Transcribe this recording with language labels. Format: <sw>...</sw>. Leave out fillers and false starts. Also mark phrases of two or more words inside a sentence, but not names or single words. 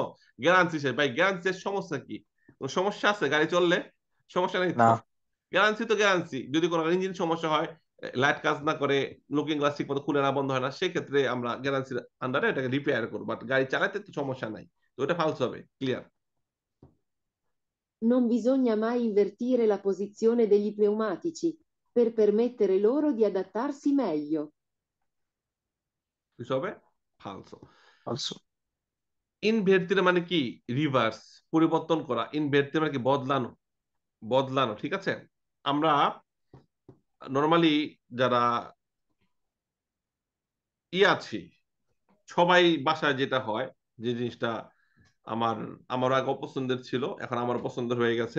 <bn>গ্যারান্সি শেষ। ভাই গ্যারান্সি শেষ সমস্যা কি? কোনো সমস্যা আছে গাড়ি চললে? সমস্যা নেই না। তো। গ্যারান্সি তো গ্যারান্সি, যদি কোনো ইঞ্জিন সমস্যা হয়, লাইট কাজ না করে,</bn> <en>looking glass</en> <bn>ঠিক মতো খুলে না বন্ধ হয় না, সেক্ষেত্রে আমরা গ্যারান্সির আন্ডারে এটাকে রিপেয়ার করবো, বাট গাড়ি চালাতে তো সমস্যা নাই, তো ওটা ফালস হবে। ক্লিয়ার?</bn> <it>Non bisogna mai invertire la posizione degli pneumatici per permettere loro di adattarsi meglio.</it> <bn>কি হবে? ফালস। ফালসো। ইনভার্টির মানে কি? রিভার্স, পরিবর্তন করা। ইনভার্টির মানে কি? বদলানো, বদলানো। ঠিক আছে, আমরা নর্মালি যারা আছি সবাই বাসায় যেটা হয়, যে জিনিসটা আমার আমার আগে অপছন্দের ছিল, এখন আমার পছন্দের হয়ে গেছে।</bn>